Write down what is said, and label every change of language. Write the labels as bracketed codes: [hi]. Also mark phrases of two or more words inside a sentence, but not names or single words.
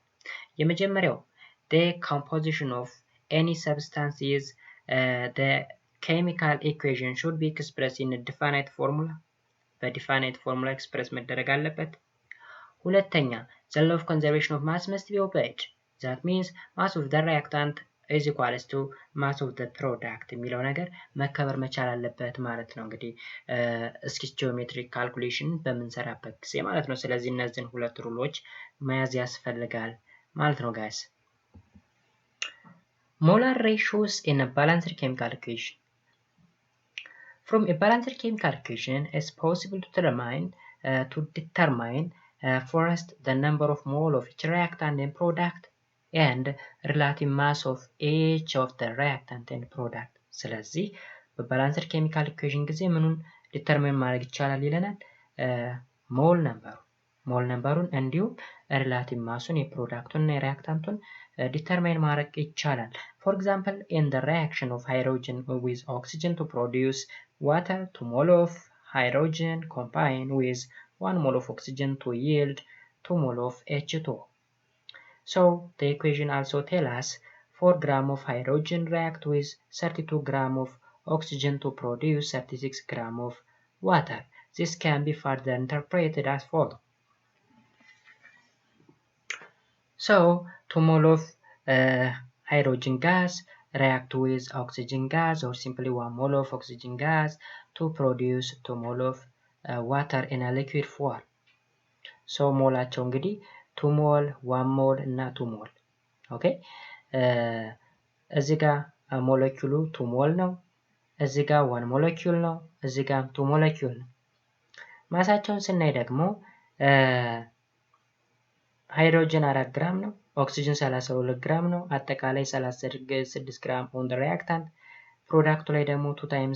[en] የመጀመሪያው the composition of any substance is the chemical equation should be expressed in a definite formula. [am] በዲፋይናይት [en] formula express [am] መደረግ አለበት። ሁለተኛ [en] the law of conservation of mass must be obeyed. that means mass of the reactant is equals to mass of the product [am] የሚለው ነገር መከበር መቻል አለበት ማለት ነው። እንግዲህ [en] stoichiometric calculation [am] በምንሰራበት ጊዜ ማለት ነው። ስለዚህ እነዚህን ሁለት ሩሎች መያዝ ያስፈልጋል ማለት ነው ጋይስ። [en] molar ratios in a balanced chemical equation. From a balanced chemical equation, it's possible to determine first the number of mole of each reactant and product and relative mass of each of the reactant and product. [am] ስለዚህ በባላንስድ [en] chemical equation [am] ጊዜ ምኑን ዲተርማይን ማድረግ ይቻላል ይለናል? ሞል ነምበሩን እንዲሁም ሪላቲቭ ማሱን የፕሮዳክቱን እና የሪያክታንቱን ዲተርማይን ማድረግ ይቻላል። [en] for example, in the reaction of hydrogen with oxygen to produce water, 2 mole of hydrogen combine with 1 mole of oxygen to yield 2 mole of H2O. So the equation also tells us 4 grams of hydrogen react with 32 grams of oxygen to produce 36 grams of water. This can be further interpreted as follows. So 2 mole of hydrogen gas react with oxygen gas, or simply 1 mole of oxygen gas to produce 2 mole of water in a liquid form. [am] So ሞላቸው እንግዲህ 2 ሞል 1 ሞል እና 2 ሞል። ኦኬ እዚህ ጋር ሞለኪውሉ 2 ሞል ነው፣ እዚህ ጋር 1 ሞለኪውል ነው፣ እዚህ ጋር 2 ሞለኪውል ነው። ማሳቸውን ስናይ ደግሞ ሃይድሮጅን 4 ግራም ነው፣ ኦክሲጅን 32 ግራም ነው። አጠቃላይ 36 ግራም [en] on the reactant። [am] ፕሮዳክቱ ላይ ደግሞ 2 ታይምስ